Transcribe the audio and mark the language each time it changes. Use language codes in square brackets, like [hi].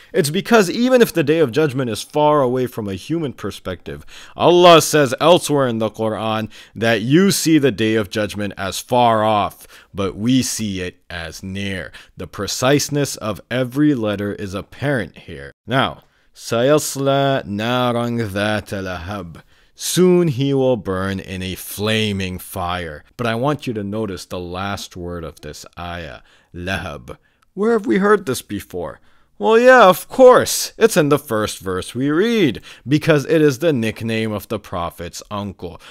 [en] It's because even if the day of judgment is far away from a human perspective, Allah says elsewhere in the Quran that you see the day of judgment as far off, but we see it as near. The preciseness of every letter is apparent here. [ar] Now, سَيَصْلَى نَارًا ذَاتَ لَهَبٍ. [en] Soon he will burn in a flaming fire. But I want you to notice the last word of this ayah, lahab. Where have we heard this before? Well, yeah, of course. It's in the first verse we read, because it is the nickname of the Prophet's uncle.